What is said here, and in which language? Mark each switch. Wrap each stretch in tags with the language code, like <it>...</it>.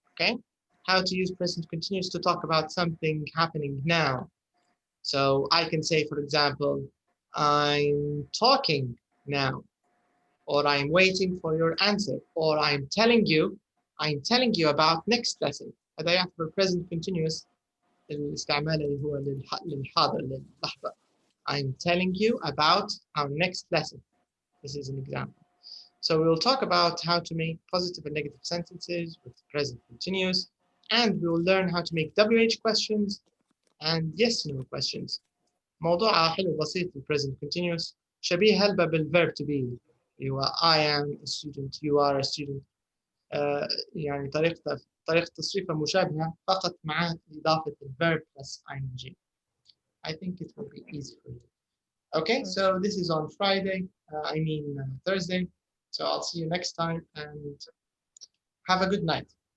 <en>Okay, how to use present continuous to talk about something happening now. So I can say, for example, I'm talking now, or I'm waiting for your answer, or I'm telling you about next lesson.</en> <ar>هذا يعتبر present continuous. الاستعمال اللي هو للحاضر للحظة.</ar> <en>I'm telling you about our next lesson. This is an example. So we will talk about how to make positive and negative sentences with present continuous, and we will learn how to make WH questions and yes/no questions.</en> <ar>موضوع حلو بسيط في present continuous، شبيه هلبة بالverb to be.</ar> <en>هو I am a student, you are a student.</en> <ar>يعني طريقة تصريفها مشابهة فقط مع إضافة الverb plus ing.</ar> <en>I think it will be easy for you. Okay, so this is on Friday, Thursday. So I'll see you next time and have a good night.</en>